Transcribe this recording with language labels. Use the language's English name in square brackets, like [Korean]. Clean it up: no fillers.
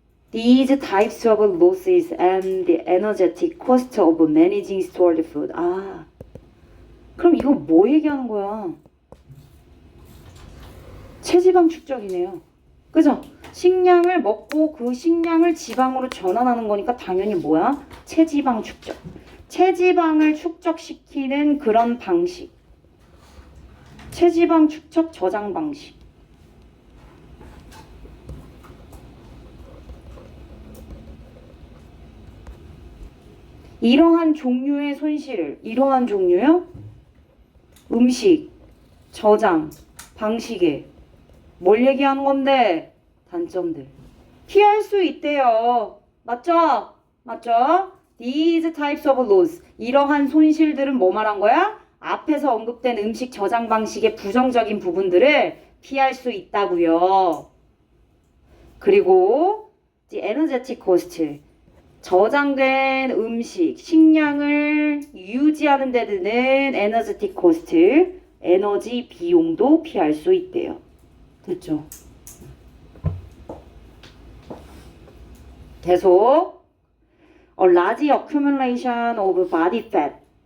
[English] These types of losses and the energetic cost of managing stored food. [Korean] 그럼 이거 뭐 얘기하는 거야? 체지방 축적이네요. 그죠? 식량을 먹고 그 식량을 지방으로 전환하는 거니까 당연히 뭐야? 체지방 축적. 체지방을 축적시키는 그런 방식. 체지방 축적 저장 방식. 이러한 종류의 손실을, 이러한 종류요? 음식, 저장, 방식에 뭘 얘기하는 건데? 단점들. 피할 수 있대요. 맞죠? 맞죠? [English] These types of loss. [Korean] 이러한 손실들은 뭐 말한 거야? 앞에서 언급된 음식 저장 방식의 부정적인 부분들을 피할 수 있다고요. 그리고 [English] the energetic cost. [Korean] 저장된 음식, 식량을 유지하는 데 드는 energetic cost, 에너지 비용도 피할 수 있대요. 됐죠? 계속 [English] A large accumulation of body fat.